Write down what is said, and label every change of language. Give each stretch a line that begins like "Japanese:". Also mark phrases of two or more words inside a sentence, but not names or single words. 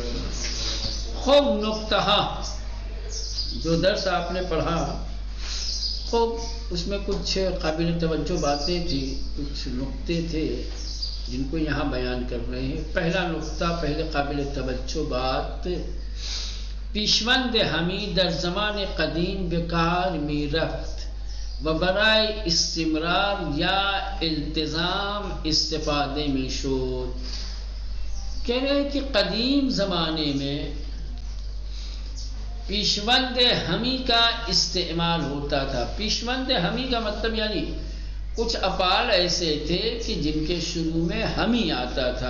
Urdu: خوب نقطہ جو درس آپ نے پڑھا خوب اس میں کچھ قابل توجہ باتیں تھی، کچھ نقطے تھے جن کو یہاں بیان کر رہے ہیں. پہلا نقطہ، پہلے قابل توجہ بات،
Persian: پیشوند ہمی در زمان قدیم بکار می رفت و برائے استمرار یا التزام استفادے میں شد.
Urdu: کہہ رہے ہیں کہ قدیم زمانے میں پیشوند ہمی کا استعمال ہوتا تھا. پیشوند ہمی کا مطلب یعنی کچھ افعال ایسے تھے کہ جن کے شروع میں ہمی آتا تھا.